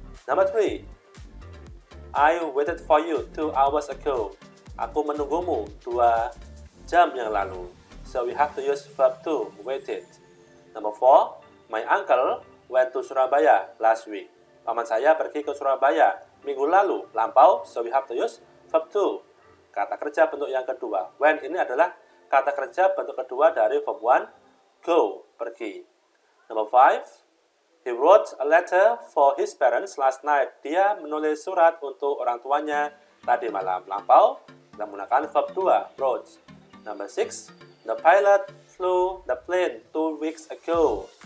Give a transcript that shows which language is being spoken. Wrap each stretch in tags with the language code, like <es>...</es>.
<en>Number 3, I waited for you 2 hours ago.</en> <id>Aku menunggumu 2 jam yang lalu.</id> <en>So we have to use verb to, waited. Number 4, my uncle went to Surabaya last week.</en> <id>Paman saya pergi ke Surabaya minggu lalu, lampau,</id> <en>so we have to use verb to.</en> <id>Kata kerja bentuk yang kedua. When ini adalah kata kerja bentuk kedua dari verb 1, go, pergi.</id> <en>Number 5, he wrote a letter for his parents last night.</en> <id>Dia menulis surat untuk orang tuanya tadi malam, lampau, kita menggunakan verb 2, wrote.</id> <en>Number 6, the pilot flew the plane 2 weeks ago.</en>